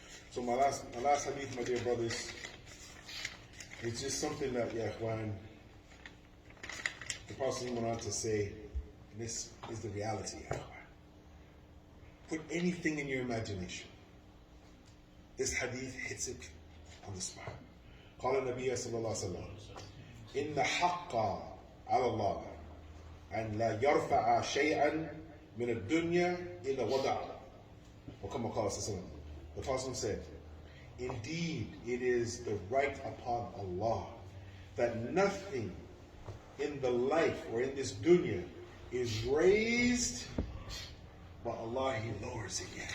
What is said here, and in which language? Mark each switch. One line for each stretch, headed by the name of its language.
English: So my last hadith, my dear brothers, it's just something that, ya ikhwan, the Prophet went on to say, and this is the reality, ya ikhwan. Put anything in your imagination. This hadith hits it on the spot.
Arabic: قال النبي صلى الله عليه وسلم إن حق على الله أن لا يرفع شيئا من الدنيا إلا وضع. وكما قال صلى الله عليه وسلم.
English: The Prophet said, indeed, it is the right upon Allah that nothing in the life or in this dunya is raised, but Allah, He lowers it.